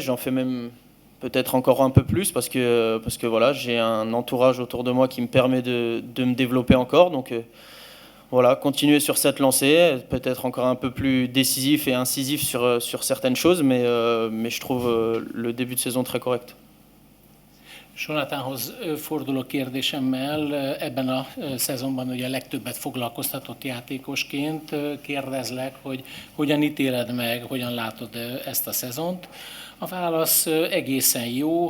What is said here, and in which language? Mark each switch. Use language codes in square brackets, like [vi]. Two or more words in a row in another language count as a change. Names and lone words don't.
[fr] J'en fais même peut-être encore un peu plus parce que voilà, j'ai un entourage autour de moi qui me permet de me développer encore. Donc voilà, continuer sur cette lancée, peut-être encore un peu plus décisif et incisif sur certaines choses, mais je trouve le début de saison très correct. [hu] Jonathanhoz forduló kérdésemmel, ebben a szezonban ugye a legtöbbet foglalkoztatott játékosként kérdezlek, hogy hogyan ítéled meg, hogyan látod ezt a szezont. A válasz egészen jó.